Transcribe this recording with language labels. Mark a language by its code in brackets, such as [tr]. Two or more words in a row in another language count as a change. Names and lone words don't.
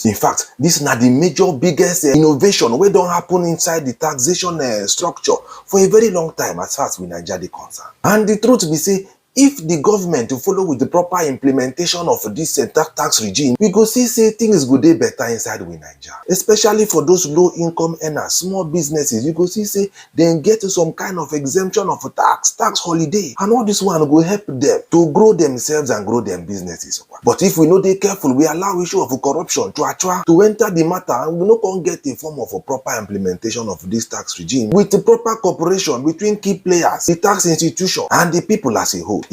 [pcm] In fact, this na the major biggest innovation wey don happen inside the taxation structure for a very long time as far as we Naija dey concerned. And the truth be say, if the government to follow with the proper implementation of this tax regime, we go see say things go dey better inside we Naija, especially for those low income earners, small businesses. You go see say dem get some kind of exemption of tax holiday, and all this one go help them to grow themselves and grow their businesses. But if we no dey careful, we allow issue of corruption to enter the matter, and we no can get a form of a proper implementation of this tax regime with the proper cooperation between key players, the tax institution and the people as a whole.